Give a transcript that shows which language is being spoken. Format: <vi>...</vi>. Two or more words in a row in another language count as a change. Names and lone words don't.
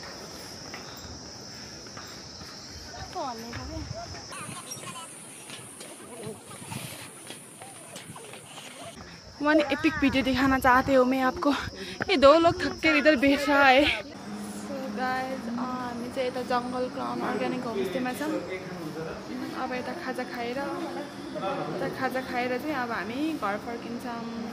<en>one epic video</en> <hi>दिखाना चाहते हो मैं आपको ये 2 लोग थक के इधर बैठ रहा है</hi> <en>so guys</en> <ne>हामी चाहिँ यता जंगल क्राउन अर्ग्यानिक होमस्टेमा छौँ अब यता खाजा खाएर चाहिँ अब हामी घर फर्किन्छौँ</ne>